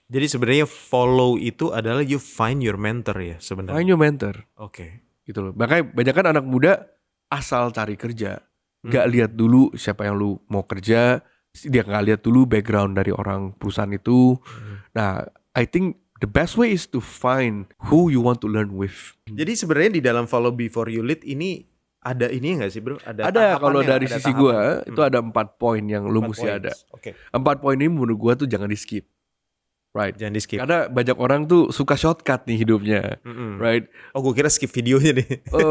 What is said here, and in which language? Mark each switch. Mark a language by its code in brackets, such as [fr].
[id] Jadi sebenarnya follow itu adalah [en] you find your mentor [id] ya sebenarnya. [en] Find your mentor. [id] Oke. Gitu loh. Makanya banyak kan anak muda asal cari kerja, nggak lihat dulu siapa yang lu mau kerja, dia nggak lihat dulu background dari orang perusahaan itu. [en] Nah, I think the best way is to find who you want to learn with. [id] Jadi sebenarnya di dalam follow before you lead ini ada ini nggak sih bro? Ada kalau dari sisi gua itu ada 4 poin yang lu mesti ada. 4 poin ini menurut gua tuh jangan di skip. Right. Jangan di skip. Karena banyak orang tuh suka shortcut nih hidupnya. Right. Oh gue kira skip videonya nih.